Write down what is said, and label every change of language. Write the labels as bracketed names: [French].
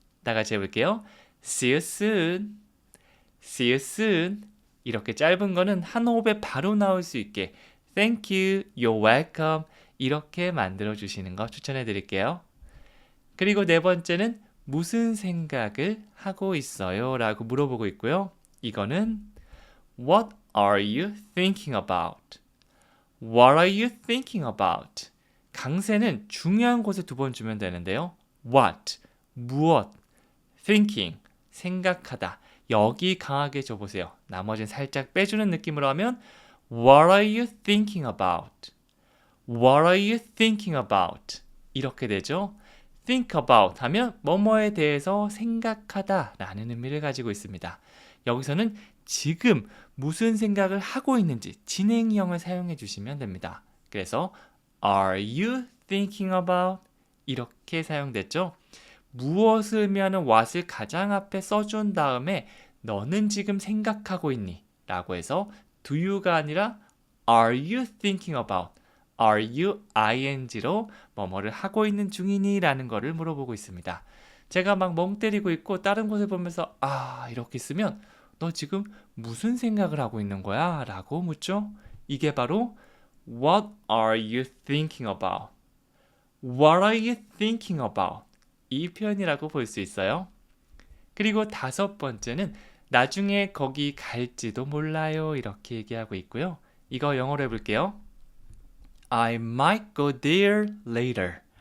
[Korean] 다 같이 해볼게요. [English] See you soon. See you soon. [Korean] 이렇게 짧은 거는 한 호흡에 바로 나올 수 있게 [English] Thank you, you're welcome [Korean] 이렇게 만들어 주시는 거 추천해 드릴게요. 그리고 네 번째는 무슨 생각을 하고 있어요? 라고 물어보고 있고요. 이거는 [English] What are you thinking about? What are you thinking about? [Korean] 강세는 중요한 곳에 두 번 주면 되는데요. What, 무엇, thinking, 생각하다. 여기 강하게 줘보세요. 나머지는 살짝 빼주는 느낌으로 하면 [English] What are you thinking about? What are you thinking about? [Korean] 이렇게 되죠. Think about 하면 뭐뭐에 대해서 생각하다 라는 의미를 가지고 있습니다. 여기서는 지금 무슨 생각을 하고 있는지 진행형을 사용해 주시면 됩니다. 그래서 [English] Are you thinking about? [Korean] 이렇게 사용됐죠. 무엇을 의미하는 what을 가장 앞에 써준 다음에 너는 지금 생각하고 있니? 라고 해서 [English] do you가 [Korean] 아니라 [English] Are you thinking about? [Korean] Are you ing로 뭐뭐를 하고 있는 중이니? 라는 거를 물어보고 있습니다. 제가 막 멍 때리고 있고 다른 곳을 보면서 이렇게 쓰면 너 지금 무슨 생각을 하고 있는 거야? 라고 묻죠. 이게 바로 [English] What are you thinking about? What are you thinking about? [Korean] 이 표현이라고 볼 수 있어요. 그리고 다섯 번째는 나중에 거기 갈지도 몰라요. 이렇게 얘기하고 있고요. 이거 영어로 해볼게요. [English] I might go there later.